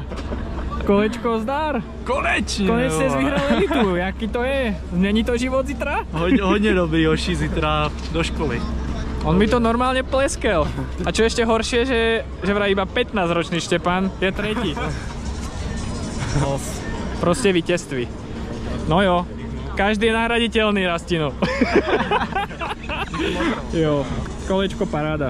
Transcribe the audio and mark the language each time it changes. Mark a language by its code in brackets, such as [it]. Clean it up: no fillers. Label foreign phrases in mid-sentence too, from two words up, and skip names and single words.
[cs] Kolečko zdar. Konečně! [sk] Konečne si vyhral elitu, [cs] jaký to je? Není to život zítra? Hodně dobrý, Joši, zítra do školy. [sk] On mi to normálne pleskel. A čo ešte horšie, že vraj iba 15-ročný Štepan je tretí. No, proste víťazství. No jo, každý je nahraditeľný, Rastino. [cs] Jo, kolečko paráda.